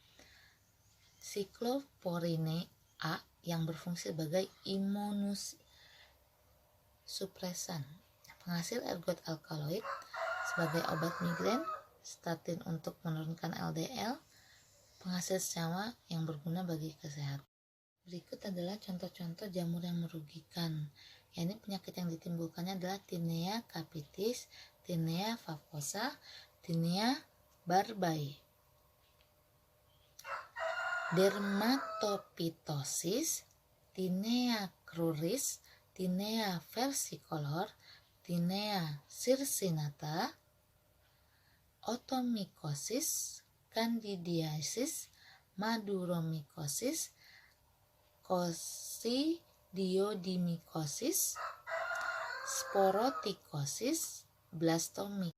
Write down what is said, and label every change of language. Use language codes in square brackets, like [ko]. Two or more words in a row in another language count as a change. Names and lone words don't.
[id] siklosporine A yang berfungsi sebagai imunosupresan, penghasil ergot alkaloid sebagai obat migrain, statin untuk menurunkan LDL, penghasil senyawa yang berguna bagi kesehatan. Berikut adalah contoh-contoh jamur yang merugikan. Ini penyakit yang ditimbulkannya adalah Tinea capitis, Tinea facosa, Tinea barbae. Dermatopitosis, Tinea cruris, Tinea versicolor, Tinea circinata, otomycosis, candidiasis, maduromycosis, coccidiodimycosis, sporotikosis, blastomycosis.